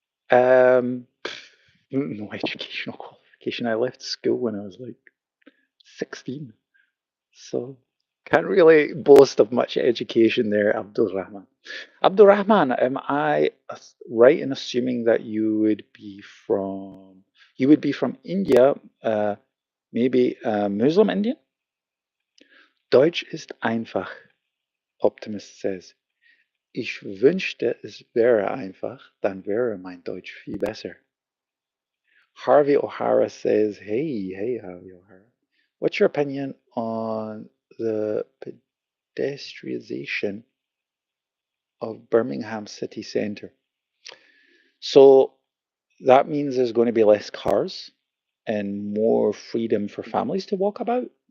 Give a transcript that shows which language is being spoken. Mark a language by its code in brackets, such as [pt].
[en] Um, no educational qualification. I left school when I was like 16, so can't really boast of much education there, Abdul Rahman. Abdul Rahman, am I right in assuming that you would be from India, maybe Muslim Indian? [de] Deutsch ist einfach, Optimist says. Ich wünschte, es wäre einfach, dann wäre mein Deutsch viel besser. [en] Harvey O'Hara says, hey, Harvey O'Hara. What's your opinion on the pedestrianization of Birmingham city centre? So that means there's going to be less cars and more freedom for families to walk about.